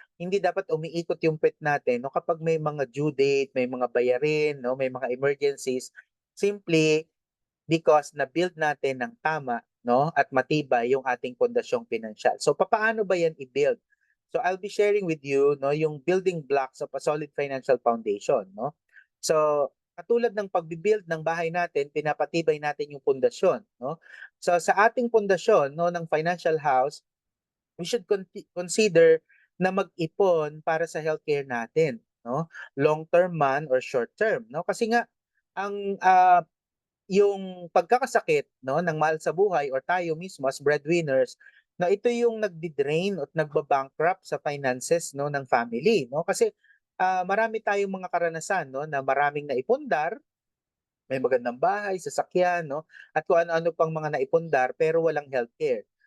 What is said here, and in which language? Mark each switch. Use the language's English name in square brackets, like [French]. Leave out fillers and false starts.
[Filipino] Hindi dapat umiikot yung pet natin, no, kapag may mga due date, may mga bayarin, no, may mga emergencies, [English] simply because [Filipino] na-build natin ng tama, no, at matibay yung ating pondasyong pinansyal. So papaano ba yan i-build? [English] So I'll be sharing with you, no, yung building blocks of a solid financial foundation, no. [Filipino] So katulad ng pagbi-build ng bahay natin, pinapatibay natin yung pundasyon, no. So sa ating pundasyon, no, ng financial house, [English] we should consider [Filipino] na mag-ipon para sa healthcare natin, no. [English] Long term man or short term, no. [Filipino] Kasi nga ang yung pagkakasakit, no, ng mahal sa buhay or tayo mismo [English] as breadwinners, [Filipino] na ito yung nagdi-drain at nagba-bankrupt sa finances, no, ng family, no? Kasi marami tayong mga karanasan, no, na maraming naipundar, may magandang bahay, sasakyan, no, at kung ano-ano pang mga naipundar pero walang healthcare.